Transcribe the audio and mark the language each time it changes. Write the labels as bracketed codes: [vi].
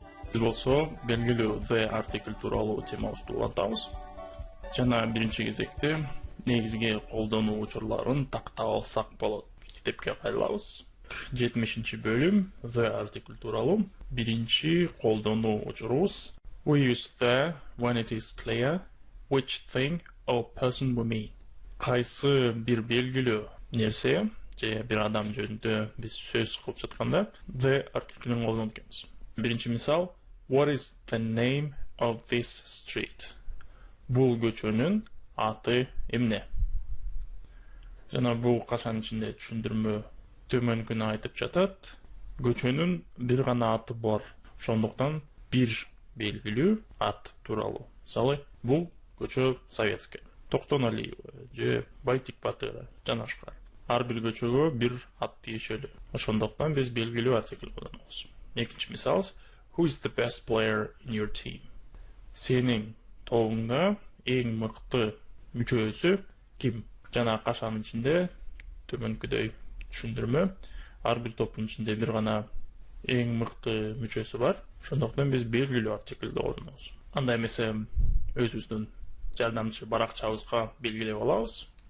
[ky] Biz болсо белгилүү the article тууралуу темабызды улантабыз. Жана биринчи кезекте негизги колдонуу учурларын тактап алсак болот. Китепке кайрылабыз. 70 бөлүм the article тууралуу биринчи колдонуу учурубуз. [en] We use the when it is clear which thing or person we mean. [ky] Кайсы бир белгилүү нерсе же бир адам жөнүндө биз сөз кылып жатканда the article'ын колдонуп келебиз. Биринчи мисал [en] What is the name of this street? [ky] Бул көчөнүн аты эмне? Жана бул кашан ичинде түшүндүрмө төмөнкүнү айтып жатат. Көчөнүн бир гана аты бар. Ошондуктан бир белгилүү ат тууралуу. Мисалы, бул көчө Советский. Токтоналиева же Байтик Батыра жана башка. Ар бир көчөгө бир ат тийишелүү. Ошондуктан биз белгилүү артикль колдонобуз. Экинчи мисал [en] Who is the best player in your team? [ky] Сенин тобуңда эң мыкты мүчөсү ким? Жана кашан ичинде төмөнкүдөй түшүндүрмө. Ар бир топтун ичинде бир гана эң мыкты мүчөсү бар. Ошондуктан биз белгилүү артиклди колдонобуз. Андай эмесе өзүбүздүн жардамчы баракчабызга белгилеп алабыз.